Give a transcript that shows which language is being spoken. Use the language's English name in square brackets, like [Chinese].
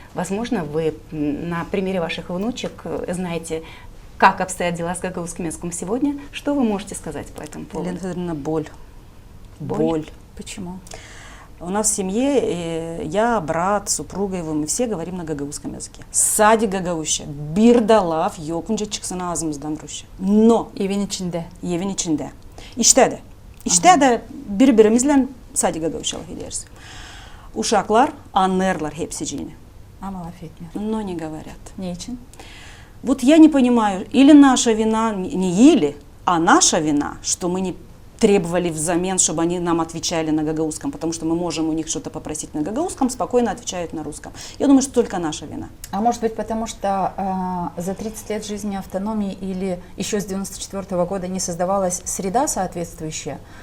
[Russian] Возможно, вы на примере ваших внучек знаете, как обстоят дела с гагаузским языком сегодня. Что вы можете сказать по этому поводу? Елена Федоровна, боль. Боль. Почему? У нас в семье я, брат, супруга его, мы все говорим на гагаузском языке. [Gagauz] Сади гагаузша, бирдалав, yokunca çıksın ağzımızdan Rusça. No. Evin içinde. Evin içinde. İşte de birbirimizle sadi gagauzçalık ederiz. Uşaklar anlarlar hepsiciğini. Ama laf etmiyor. [Russian] Но не говорят. [Gagauz] Niçin? [Russian] Вот я не понимаю, или наша вина, не или, а наша вина, что мы не требовали взамен, чтобы они нам отвечали на гагаузском, потому что мы можем у них что-то попросить на гагаузском, спокойно отвечают на русском. Я думаю, что только наша вина. А может быть, потому что за 30 лет жизни автономии или еще с 1994 года не создавалась среда соответствующая?